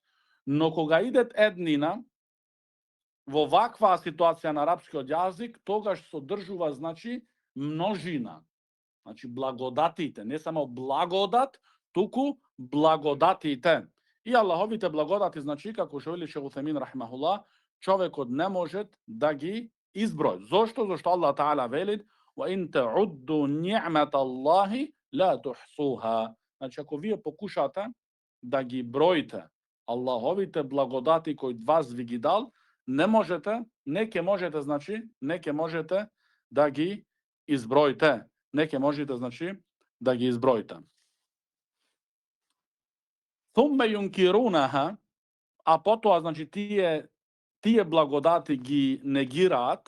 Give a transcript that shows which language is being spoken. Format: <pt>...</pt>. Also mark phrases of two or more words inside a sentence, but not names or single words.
<mk>Но кога идет еднина, во ваква ситуација на арапскиот јазик, тогаш содржува множина. Благодатите, не само благодат, туку благодатите. И Аллаховите благодати, како што вели шех Уthaymin рахимахуллах, човекот не може да ги изброи. Зошто? Зошто Аллах Таала велит:</mk> <ar>"وإن تعدوا نعمة الله لا تحصوها."</ar> <mk>Ако вие покушате да ги броите Аллаховите благодати кои вас ви ги дал, не ќе можете да ги изброите.</mk> <ar>ثم ينكرونها,</ar> <mk>а потоа тие благодати ги негираат.</mk>